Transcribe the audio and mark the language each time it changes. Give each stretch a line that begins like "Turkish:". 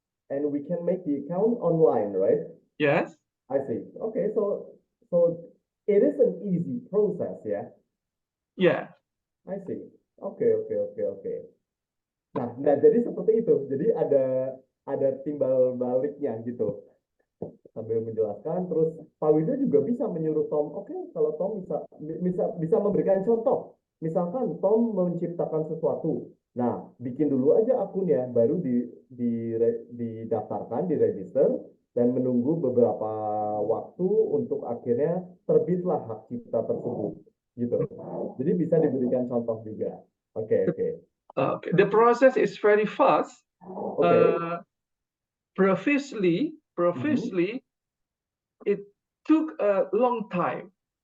English: And we can make the account online, right? Yes. I see. Okay, so it is an easy process, yeah? Yeah. I see. Okay.
Indonesian: Nah, jadi seperti itu. Jadi ada timbal baliknya gitu. sambil menjelaskan. Terus Pak Wido juga bisa menyuruh Tom, oke, kalau Tom bisa memberikan contoh. Misalkan Tom menciptakan sesuatu. Nah, bikin dulu aja akunnya, baru didaftarkan, diregister, dan menunggu beberapa waktu untuk akhirnya terbitlah hak cipta tersebut. Gitu. Jadi bisa diberikan contoh juga. Oke.
English: Okay. The process is very fast. Okay. Previously, it took a long time.